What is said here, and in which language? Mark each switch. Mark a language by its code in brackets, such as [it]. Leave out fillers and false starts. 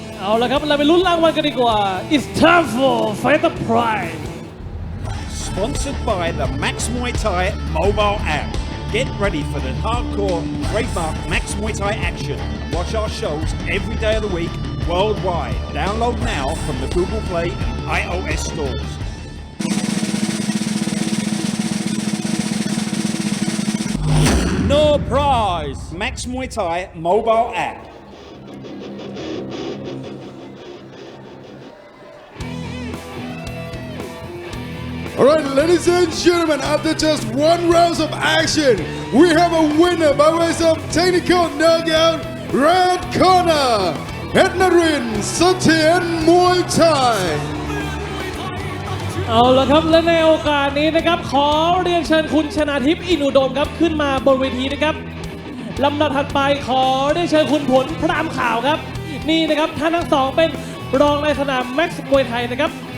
[en] Now, [th] เราไปลุ้นรางวัลกันดีกว่า [en] It's time for Fighter Pride. Sponsored by the Max Muay Thai mobile app. Get ready for the hardcore trademark Max Muay Thai action. Watch our shows every day of the week worldwide. Download now from the Google Play and iOS stores. No prize. Max Muay Thai mobile app. Alright, ladies and gentlemen, after just one round of action, we have a winner by way of technical knockout, red corner, Petnarin Satien Muay Thai. [th] เอาละครับและในโอกาสนี้นะครับขอเรียนเชิญคุณชนาทิพย์อินอุดมครับขึ้นมาบนเวทีนะครับลำดับถัดไปขอเรียนเชิญคุณผลพรามขาวครับนี่นะครับท่านทั้งสองเป็นรองในสนามแม็กซ์มวยไทยนะครับ